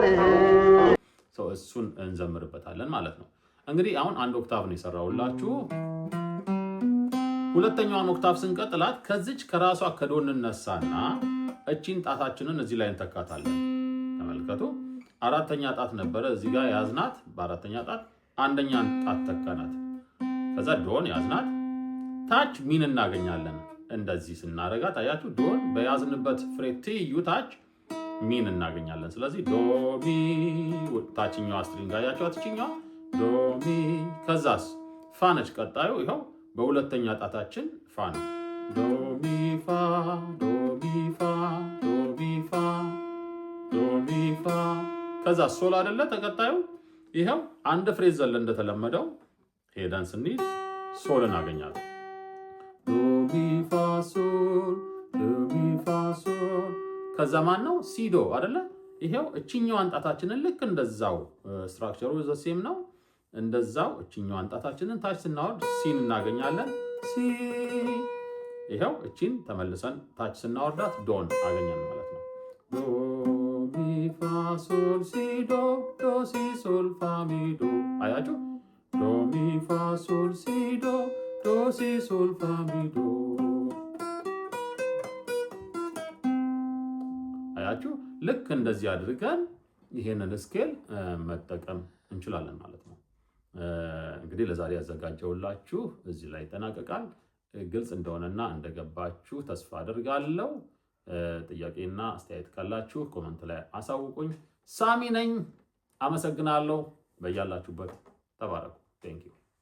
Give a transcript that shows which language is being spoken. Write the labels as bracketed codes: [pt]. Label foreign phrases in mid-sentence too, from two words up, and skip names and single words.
[am] እሱን እንዘምርበታለን ማለት ነው። እንግዲህ አሁን አንድ ኦክታቭ ነው የሰራሁላችሁ። ሁለተኛዋን ኦክታቭ ስንቀጥላት ከዚች ከራሷ ከዶን እነሳና እቺን ጣታችንን እዚህ ላይ እንተካታለን። ተመልከቱ። አራተኛ ጣት ነበረ እዚህ ጋር ያዝናት። በአራተኛ ጣት አንደኛን ጣት ተካናት። ከዛ ዶን ያዝናት። ታች ሚን እናገኛለን። እንደዚህ ስናረጋት አያችሁ? ዶን በያዝንበት ፍሬት ትይዩ ታች ሚን እናገኛለን። ስለዚህ ዶ ሚ ታችኛዋ ስትሪንግ አያችኋት? እቺኛዋ ዶ ሚ። ከዛስ ፋ ነች ቀጣዩ። ይኸው በሁለተኛ ጣታችን ፋ ነው። ዶ ሚ ፋ ዶ ሚ ፋ ዶ ሚ ፋ ዶ ሚ ፋ። ከዛ ሶል አይደለ ተቀጣዩ ይኸው አንድ ፍሬዝ ዘለ እንደተለመደው ሄደን ስንይዝ ሶል እናገኛለን። ዶ ሚ ፋ ሶል ዶ ሚ ፋ ሶል። ከዛ ማን ነው ሲዶ አይደለ? ይሄው እቺኛዋን ጣታችንን ልክ እንደዛው ስትራክቸሩ [en] the same [am] ነው። እንደዛው እቺኛዋን ጣታችንን ታች ስናወርድ ሲን እናገኛለን። ሲ ይሄው እቺን ተመልሰን ታች ስናወርዳት ዶን አገኘን ማለት ነው። ዶ ሚ ፋ ሶል ሲ ዶ ዶ ሲ ሶል ፋ ሚ ዶ። አያችሁ? ዶ ሚ ፋ ሶል ሲ ዶ ዶ ሲ ሶል ፋ ሚ ዶ። አያችሁ? ልክ እንደዚህ አድርገን ይሄንን ስኬል መጠቀም እንችላለን ማለት ነው። እንግዲህ ለዛሬ ያዘጋጀውላችሁ እዚህ ላይ ይጠናቀቃል። ግልጽ እንደሆነና እንደገባችሁ ተስፋ አደርጋለሁ። ጥያቄና አስተያየት ካላችሁ ኮመንት ላይ አሳውቁኝ። ሳሚ ነኝ። አመሰግናለሁ። በያላችሁበት ተባረኩ። [en] thank you